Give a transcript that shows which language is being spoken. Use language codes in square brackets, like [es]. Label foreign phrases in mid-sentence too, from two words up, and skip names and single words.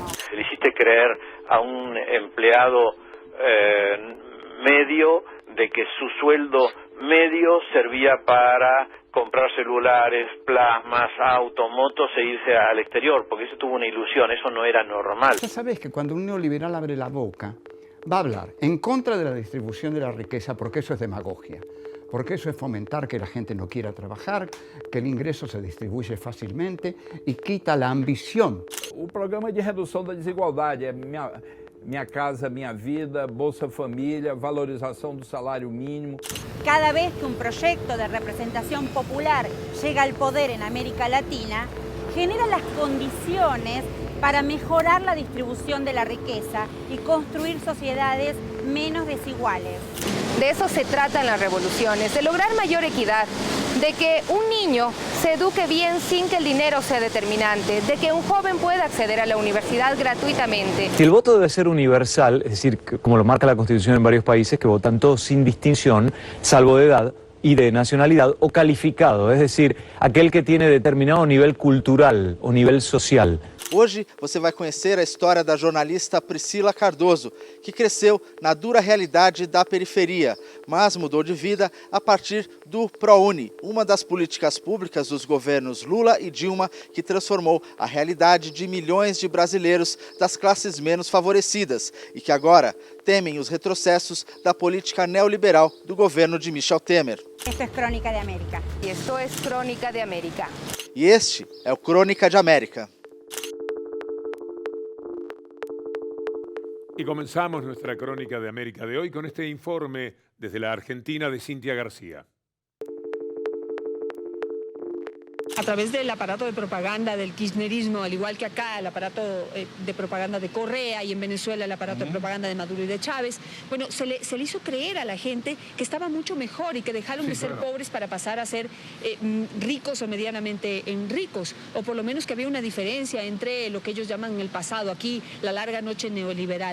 [es] Le hiciste creer a un empleado medio de que su sueldo medio servía para comprar celulares, plasmas, autos, motos e irse al exterior, porque eso tuvo una ilusión, eso no era normal. Ya sabés que cuando un neoliberal abre la boca, va a hablar en contra de la distribución de la riqueza, porque eso es demagogia, porque eso es fomentar que la gente no quiera trabajar, que el ingreso se distribuye fácilmente y quita la ambición. [pt] O programa de redução da desigualdade é Minha Casa Minha Vida, Bolsa Família, valorização do salário mínimo. [es] Cada vez que un proyecto de representación popular llega al poder en América Latina, genera las condiciones para mejorar la distribución de la riqueza y construir sociedades menos desiguales. De eso se trata en las revoluciones, de lograr mayor equidad, de que un niño se eduque bien sin que el dinero sea determinante, de que un joven pueda acceder a la universidad gratuitamente. Si el voto debe ser universal, es decir, como lo marca la Constitución en varios países, que votan todos sin distinción, salvo de edad y de nacionalidad, o calificado, es decir, aquel que tiene determinado nivel cultural o nivel social. [pt] Hoje você vai conhecer a história da jornalista Priscila Cardoso, que cresceu na dura realidade da periferia, mas mudou de vida a partir do ProUni, uma das políticas públicas dos governos Lula e Dilma que transformou a realidade de milhões de brasileiros das classes menos favorecidas e que agora temem os retrocessos da política neoliberal do governo de Michel Temer. [es] Esto es Crónica de América. Y esto es Crónica de América. [pt] E este é o Crônica de América. [es] Y comenzamos nuestra Crónica de América de hoy con este informe desde la Argentina de Cintia García. A través del aparato de propaganda del kirchnerismo, al igual que acá el aparato de propaganda de Correa y en Venezuela el aparato de propaganda de Maduro y de Chávez, bueno, se le hizo creer a la gente que estaba mucho mejor y que dejaron de ser pobres para pasar a ser ricos o medianamente ricos, o por lo menos que había una diferencia entre lo que ellos llaman en el pasado, aquí la larga noche neoliberal.